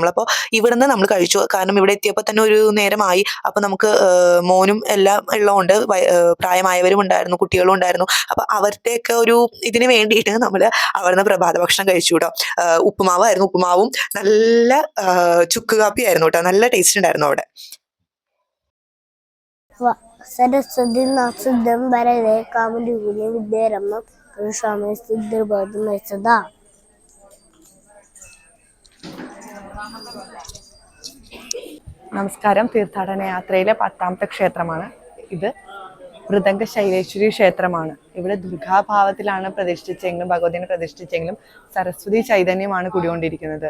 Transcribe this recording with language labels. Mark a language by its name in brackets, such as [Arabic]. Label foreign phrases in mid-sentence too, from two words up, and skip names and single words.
[Malayalam] നമ്മളപ്പോൾ ഇവിടുന്ന് നമ്മൾ കഴിച്ചു. കാരണം ഇവിടെ എത്തിയപ്പോൾ തന്നെ ഒരു നേരമായി. അപ്പോൾ നമുക്ക് മോനും എല്ലാം ഉള്ളതുകൊണ്ട് പ്രായമായവരും ഉണ്ടായിരുന്നു, കുട്ടികളും ഉണ്ടായിരുന്നു. അപ്പോൾ അവരുടെയൊക്കെ ഒരു ഇതിന് വേണ്ടിയിട്ട് നമ്മൾ അവിടുന്ന് പ്രഭാത ഭക്ഷണം കഴിച്ചു കേട്ടോ. ഉപ്പുമാവായിരുന്നു. ഉപ്പുമാവും നല്ല ചുക്ക് കാപ്പിയായിരുന്നു കേട്ടോ. നല്ല ടേസ്റ്റ് ഉണ്ടായിരുന്നു അവിടെ. [Sanskrit] सरस्वती नक्षत्रम वरदे कामरूपिणी विद्यारम्भं करुष्यामि सिद्धिर्भवतु मे सदा. [Malayalam] നമസ്കാരം. തീർത്ഥാടന യാത്രയിലെ 10ാമത്തെ ക്ഷേത്രമാണ് ഇത്. മൃദംഗ ശൈലേശ്വരി ക്ഷേത്രമാണ്. ഇവിടെ ദുർഗാഭാവത്തിലാണ് പ്രതിഷ്ഠിച്ചെങ്കിലും, ഭഗവതിനെ പ്രതിഷ്ഠിച്ചെങ്കിലും സരസ്വതി ചൈതന്യമാണ് കുടികൊണ്ടിരിക്കുന്നത്.